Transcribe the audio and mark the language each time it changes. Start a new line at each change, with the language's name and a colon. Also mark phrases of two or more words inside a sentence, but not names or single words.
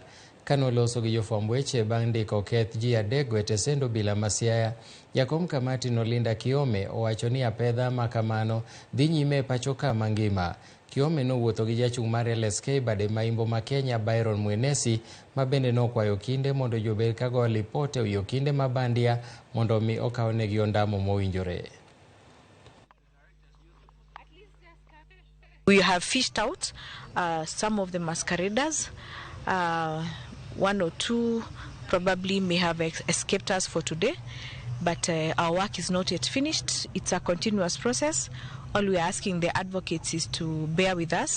Luo (Kenya and Tanzania): Kanoloso gi jofwamb weche bang' ndiko keth ji adek go e tesend obila ma Siaya, jakom kamati Nolinda Kiome owacho ni apedha ma kamano dhi nyime e pacho ka mangima. Kiome nowuotho gi jachung' mar LSK bade maimbo ma Kenya Byron Mwenesi ma bende nokwayo Okinde mondo jobed ka go lipot e wi Okinde ma bandia mondo mi okawnegi ondamo mowinjore.
English: We have fished out some of the masqueraders. One or two probably may have escaped us for today, but our work is not yet finished. It's a continuous process. All we are asking the advocates is to bear with us.